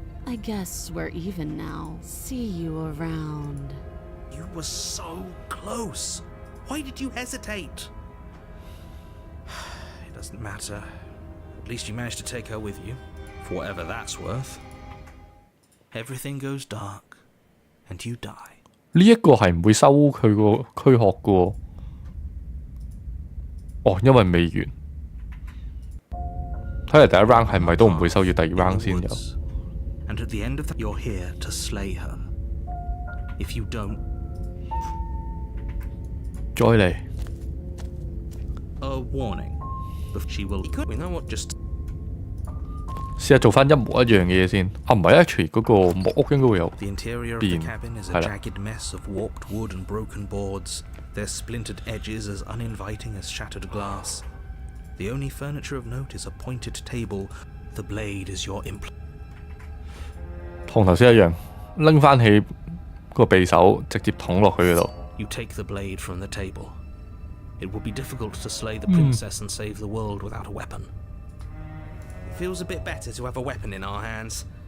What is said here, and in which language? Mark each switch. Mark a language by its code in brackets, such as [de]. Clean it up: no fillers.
[en] I guess we're even now. See you around. You were so close. Why did you hesitate? It doesn't matter. At least you managed to take her with you, for whatever that's worth. Everything goes dark, and you die. [yue] 呢一個係唔會收佢個軀殼嘅喎。哦，因為未完。睇嚟第一 round 係咪都唔會收，要第二 round 先有。 [en] And at the end of that, you're here to slay her. If you don't, [yue] 再嚟。 [en] a warning. But she will. We know what just. [yue] 試下做翻一模一樣嘅嘢先。啊，唔係 actually 嗰個木屋應該會有 [en] The interior of the cabin is a jagged mess of warped wood and broken boards, their splintered edges as uninviting as shattered glass. The only furniture of note is a pointed table. The blade is your implant. [yue] 同頭先一樣，拎翻起個匕首，直接捅落去嗰度。 [en] You take the blade from the table. It would be difficult to slay the princess and save the world without a weapon. It feels a bit better to have a weapon in our hands.